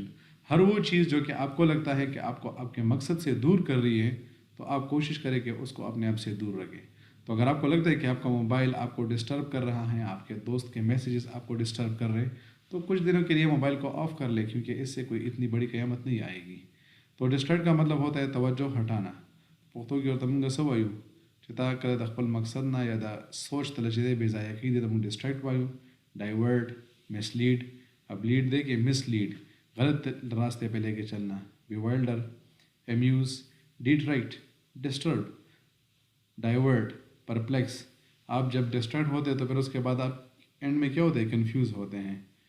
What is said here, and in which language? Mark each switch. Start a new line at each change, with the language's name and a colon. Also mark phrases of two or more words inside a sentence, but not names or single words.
Urdu: ہر وہ چیز جو کہ آپ کو لگتا ہے کہ آپ کو آپ کے مقصد سے دور کر رہی ہے تو آپ کوشش کریں کہ اس کو اپنے آپ سے دور رکھیں. تو اگر آپ کو لگتا ہے کہ آپ کا موبائل آپ کو ڈسٹرب کر رہا ہے, آپ کے دوست کے میسیجز آپ کو ڈسٹرب کر رہے ہیں, تو کچھ دنوں کے لیے موبائل کو آف کر لیں, کیونکہ اس سے کوئی اتنی بڑی قیامت نہیں آئے گی. تو ڈسٹرب کا مطلب ہوتا ہے توجہ ہٹانا.
Pashto: پختو کې ورته موږ څه وایو چې تا کله د خپل مقصد نه یا د سوچ ته چې دی بې ځایه کېږي ته موږ ډسټریکټ وایو,
English: divert, mislead.
Urdu: اب لیڈ دے کہ مس لیڈ, غلط راستے پہ لے کے چلنا.
English: bewilder, amuse, detroit, disturb, divert, perplex.
Urdu: آپ جب ڈسٹرٹ ہوتے تو پھر اس کے بعد آپ اینڈ میں کیا ہوتے ہیں, کنفیوز ہوتے ہیں.